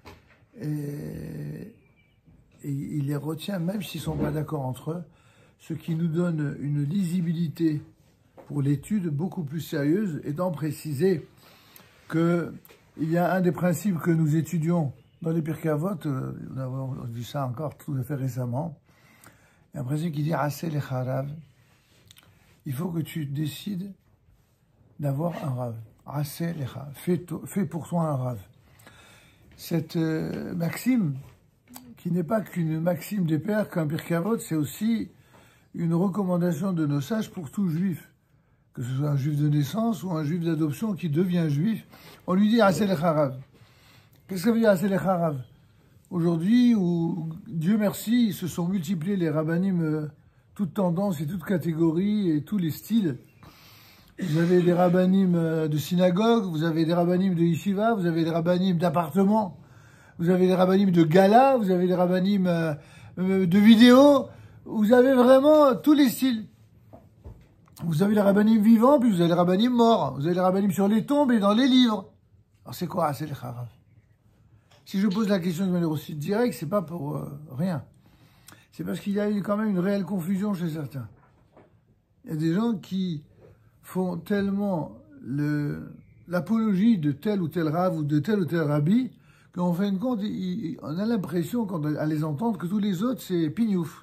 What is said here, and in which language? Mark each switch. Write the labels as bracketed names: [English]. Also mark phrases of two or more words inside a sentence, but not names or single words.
[French] Et il les retient même s'ils ne sont pas d'accord entre eux, ce qui nous donne une lisibilité pour l'étude beaucoup plus sérieuse, étant précisé qu'il y a un des principes que nous étudions dans les Pirkei Avot, nous avons vu ça encore tout à fait récemment, il y a un principe qui dit « [Hebrew] עשה לך רב ». [French] Il faut que tu décides d'avoir un rav. « [Hebrew] עשה לך ». [French] Fais pour toi un rav. Cette maxime, qui n'est pas qu'une maxime des pères, qu'un Pirkei Avot, c'est aussi une recommandation de nos sages pour tout juif, que ce soit un juif de naissance ou un juif d'adoption qui devient juif. On lui dit « [Hebrew] עשה לך רב ». [French] Qu'est-ce que ça veut dire « [Hebrew] עשה לך רב » ? [French] Aujourd'hui, où, Dieu merci, ils se sont multipliés les rabbanim, toutes tendances et toutes catégories et tous les styles. Vous avez des rabbanim de synagogue, vous avez des rabbanim de yeshiva, vous avez des rabbanim d'appartement, vous avez des rabbanim de gala, vous avez des rabbanim de vidéo, vous avez vraiment tous les styles. Vous avez les rabbanim vivants, puis vous avez les rabbanim morts, vous avez les rabbanim sur les tombes et dans les livres. Alors c'est quoi [Hebrew] עשה לך רב ? [French] Si je pose la question de manière aussi directe, c'est pas pour rien. C'est parce qu'il y a quand même une réelle confusion chez certains. Il y a des gens qui font tellement l'apologie de tel ou tel rav ou de tel ou tel rabbi qu'en fin de compte, on a l'impression, à les entendre, que tous les autres, c'est pignouf.